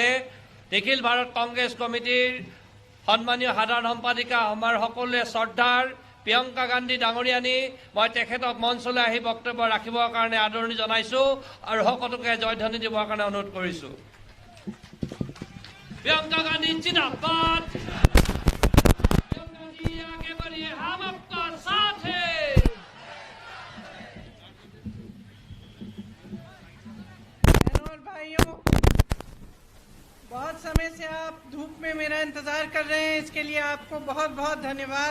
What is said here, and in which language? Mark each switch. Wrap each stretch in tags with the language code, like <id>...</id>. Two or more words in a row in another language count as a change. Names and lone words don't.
<as>নিখিল ভাৰত কংগ্ৰেছ কমিটিৰ সন্মানীয় সাধাৰণ সম্পাদিকা আমাৰ সকলোৱে শ্ৰদ্ধাৰ প্ৰিয়ংকা গান্ধী ডাঙৰীয়ানী, মই তেখেতক মঞ্চলৈ আহি বক্তব্য ৰাখিবৰ কাৰণে আদৰণি জনাইছো আৰু সকলোকে জয়ধ্বনি দিবৰ কাৰণে অনুৰোধ কৰিছো। প্ৰিয়ংকা গান্ধী জিন্দাবাদ।</as> <hi>हम आपका साथ हैं। बहनों और भाइयों, बहुत समय से आप धूप में मेरा इंतजार कर रहे हैं, इसके लिए आपको बहुत बहुत धन्यवाद।</hi>